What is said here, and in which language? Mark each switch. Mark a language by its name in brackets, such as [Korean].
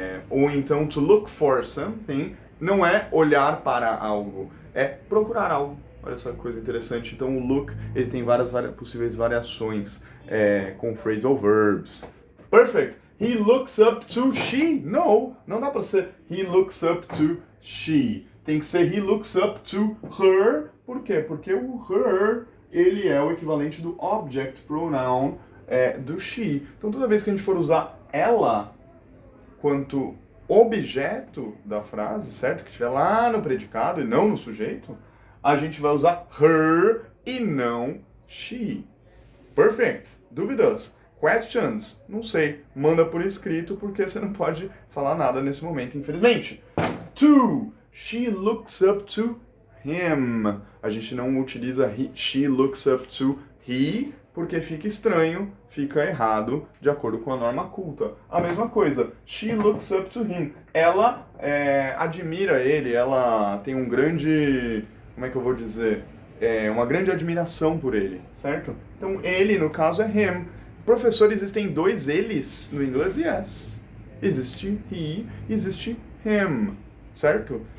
[Portuguese] Ou então, [English] to look for something [Portuguese] não é olhar para algo, é procurar algo. Olha só que coisa interessante. Então, o look ele tem várias possíveis variações com phrasal verbs. [English] Perfect! He looks up to she. [Portuguese] Não dá para ser [English] he looks up to she. [Portuguese] Tem que ser [English] he looks up to her. [Portuguese] Por quê? Porque o her, ele é o equivalente do object pronoun do she. Então toda vez que a gente for usar ela quanto objeto da frase, certo? Que estiver lá no predicado e não no sujeito, a gente vai usar her e não she. [English] Perfect. [Portuguese] Dúvidas? [English] Questions? [Portuguese] Não sei. Manda por escrito porque você não pode falar nada nesse momento, infelizmente. 2. [English] She looks up to him. [Portuguese] A gente não utiliza [English] she looks up to he [Portuguese] porque fica estranho, fica errado, de acordo com a norma culta. A mesma coisa, [English] she looks up to him. [Portuguese] Ela admira ele, ela tem um grande, como é que eu vou dizer? Uma grande admiração por ele, certo? Então ele, no caso, é him. Professor, existem dois eles no inglês? [English] Yes. [Portuguese] Existe he, existe him, certo?